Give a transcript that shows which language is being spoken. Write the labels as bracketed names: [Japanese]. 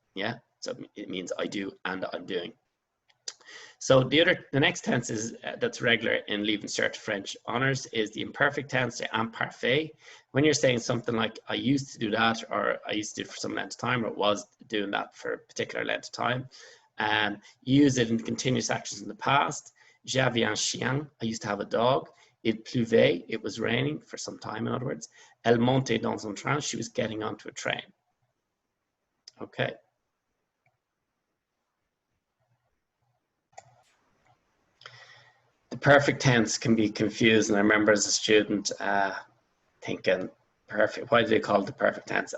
[English] Yeah, so it means I do and I'm doing. So the next tense is that's regular in Leaving Cert French Honours is the imperfect tense, the imparfait. When you're saying something like I used to do that, or I used to do it for some length of time, or was doing that for a particular length of time, you use it in continuous actions in the past. [French] J'avais un chien, [English] I used to have a dog. [French] Il pleuvait, [English] it was raining for some time, in other words. [French] Elle montait dans un train, [English] she was getting onto a train. Okay. The perfect tense can be confused, and I remember as a student thinking, perfect, why do they call it the perfect tense?